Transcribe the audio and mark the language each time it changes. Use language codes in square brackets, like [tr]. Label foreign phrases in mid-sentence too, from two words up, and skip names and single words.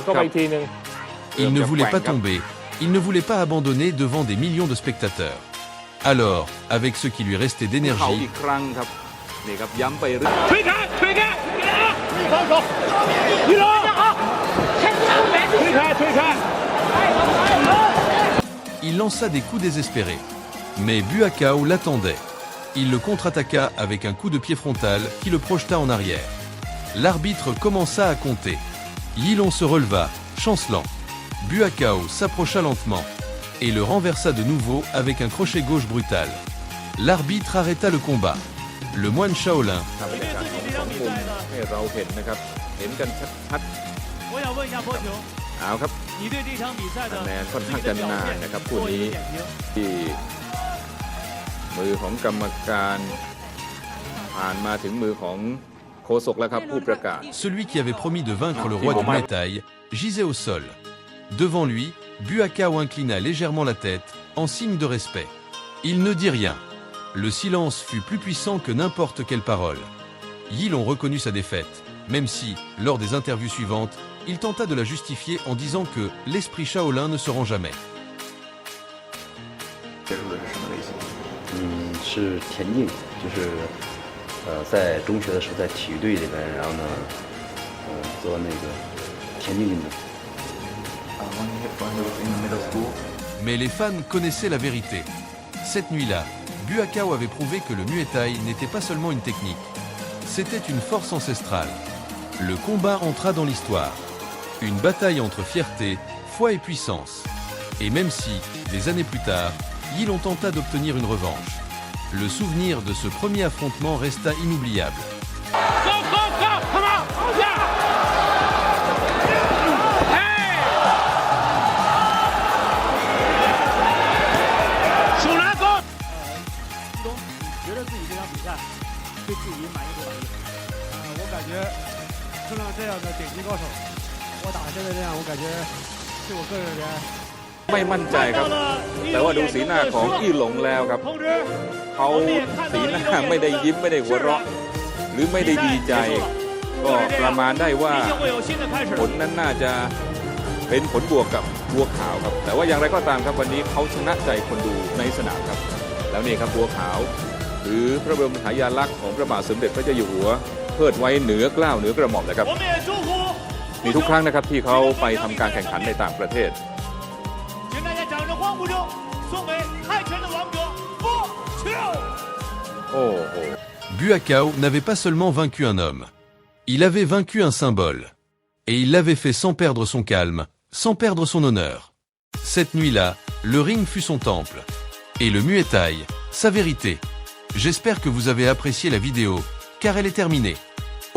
[fr] Il ne voulait pas tomber, il ne voulait pas abandonner devant des millions de spectateurs. Alors, avec ce qui lui restait [th] เขา [fr] d'énergie, [th] อีกครั้งครับนี่ครับย้ำไปเรื่อย [fr] il lança des coups désespérés. Mais Buakaw l'attendait. Il le contre-attaqua avec un coup de pied frontal qui le projeta en arrière. L'arbitre commença à compter. Yilong se releva, chancelant. Buakaw s'approcha lentement et le renversa de nouveau avec un crochet gauche brutal. L'arbitre arrêta le combat. Le moine Shaolin [th] ๆบรรยากาศของสองมุมให้เราเห็นนะครับเห็นกันชัด [zh] 我想问一下波球， [th] ๆเอาครับ [zh] 你对这场比赛的 [th] คะแนนค่อน [zh] 自 [th] ข้าง [zh] 己 [th] จะ [zh] 的表 [th] นาน [zh] 现 [th] นะครับคู่ [zh] 做一 [th] นี้ [zh] 个点评。 [th] ที่มือของกรรมการผ่านมาถึงมือของโฆษกแล้วครับผู้ประกาศ [fr] Celui qui avait promis de vaincre le roi du Muay Thai gisait au sol. Devant lui, Buakaw inclina légèrement la tête, en signe de respect. Il ne dit rien. Le silence fut plus puissant que n'importe quelle parole. Yilong reconnut sa défaite, même si, lors des interviews suivantes, il tenta de la justifier en disant que l'esprit Shaolin ne se rend jamais. [zh] 是田径，就是在中学的时候在体育队里面，然后呢，做那个田径运动。 [fr] Mais les fans connaissaient la vérité. Cette nuit-là, Buakaw avait prouvé que le Muay Thai n'était pas seulement une technique. C'était une force ancestrale. Le combat entra dans l'histoire. Une bataille entre fierté, foi et puissance. Et même si, des années plus tard, Yilong tenta d'obtenir une revanche, le souvenir de ce premier affrontement resta inoubliable. [zh] 觉得自己这场比赛对自己满意不满意？我感觉碰上这样的顶级高手，我打现在这样，我感觉对我个人而言， [th] ไม่มั่นใจครับ แต่ว่าดูสีหน้าของอี้หลงแล้วครับ [zh] 同志， [th] เขาสีหน้าไม่ได้ยิ้มไม่ได้หัวเราะ หรือไม่ได้ดีใจ ก็ประมาณได้ว่า [zh] 一定会有新的开始 [th] ผ。ลนั้นน่าจะเป็นผลบวกกับบัวขาวครับ แต่ว่าอย่างไรก็ตามครับวันนี้เขาชนะใจคนดูในสนามครับ แล้วนี่ครับบัวขาว หรือพระบรมฉายาลักษณ์ของพระบาทสมเด็จพระเจ้าอยู่หัวเทิดไว้เหนือเกล้าเหนือกระหม่อมเลยครับ [zh] 我们也祝福 [th] มีทุกครั้งนะครับที่เขาไปทำการแข่งขันในต่างประเทศ [zh] 请大家掌声欢呼中送给泰拳的王者波球。 [th] โอ้โห [fr] Buakaw n'avait pas seulement vaincu un homme. Il avait vaincu un symbole. Et il l'avait fait sans perdre son calme, sans perdre son honneur. Cette nuit-là, le ring fut son temple. Et le Muay Thai, sa vérité. J'espère que vous avez apprécié la vidéo, car elle est terminée.